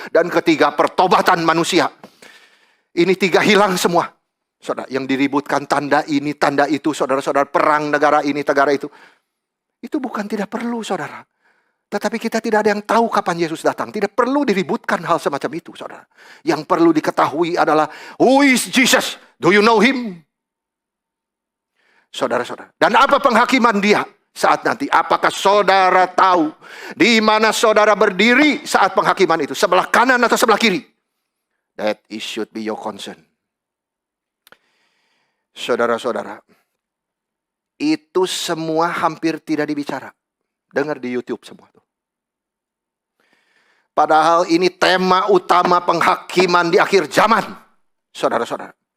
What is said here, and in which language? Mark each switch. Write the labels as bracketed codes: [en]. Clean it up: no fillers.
[id] Dan ketiga, pertobatan manusia. Ini tiga hilang semua. Saudara, yang diributkan tanda ini, tanda itu, saudara-saudara, perang negara ini, negara itu. Itu bukan tidak perlu, saudara. Tetapi kita tidak ada yang tahu kapan Yesus datang. Tidak perlu diributkan hal semacam itu, saudara. Yang perlu diketahui adalah, [en] who is Jesus? Do you know him? [id] Saudara-saudara. Dan apa penghakiman dia saat nanti? Apakah saudara tahu di mana saudara berdiri saat penghakiman itu? Sebelah kanan atau sebelah kiri? [en] That is should be your concern. [id] Saudara-saudara, itu semua hampir tidak dibicara. Dengar di YouTube semua tuh. Padahal ini tema utama penghakiman di akhir zaman. Saudara-saudara.